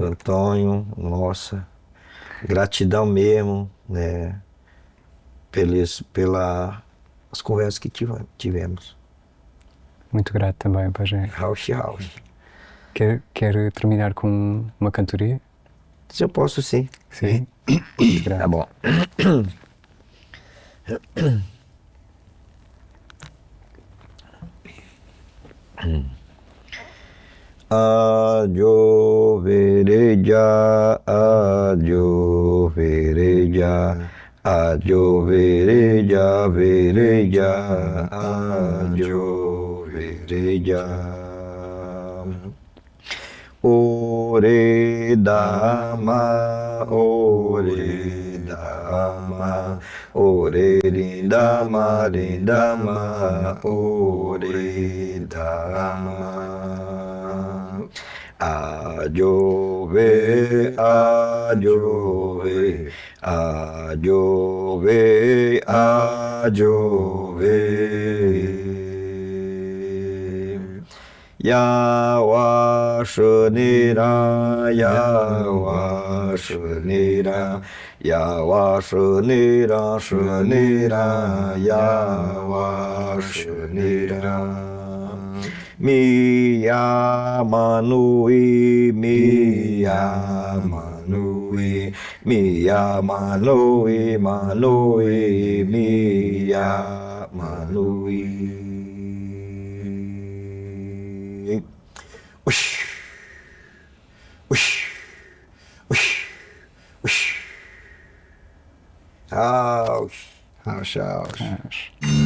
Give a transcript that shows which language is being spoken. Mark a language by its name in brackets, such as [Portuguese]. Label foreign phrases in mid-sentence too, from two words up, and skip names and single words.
[Portuguese] Do Antônio, nossa, gratidão mesmo, né? Pelas conversas que tivemos. Muito grato também, Pajé. Rausch. Quer terminar com uma cantoria? Se eu posso, sim. Sim. Muito grato. Tá bom. [Yawanawa] Ajo vereja, ajo vereja, ajo vereja, vereja, ajo vereja. Ore dama, ore dama, ore rindama, rindama, ore dama. Ajove, ajove, ajove, ajove. Yawa shenira, yawa shenira, yawa shenira, shenira, yawa shenira. Miya manui, miya manui, miya manui, manui, miya manui. Ush, ush, ush, ush. Ouch, ouch, ouch. [Portuguese] Mas